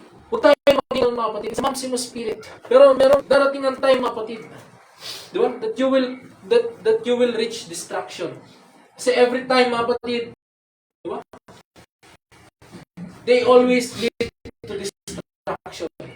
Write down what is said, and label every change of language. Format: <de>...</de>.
<tl>Huwag tayo maging, mga kapatid, sa Maximus spirit. Pero meron darating ang time, mga kapatid. Di ba?</tl> <en>That you will reach destruction.</en> <tl>Kasi</tl> <en>every time,</en> <tl>mga kapatid, di ba?</tl> <en>They always lead to destruction.</en>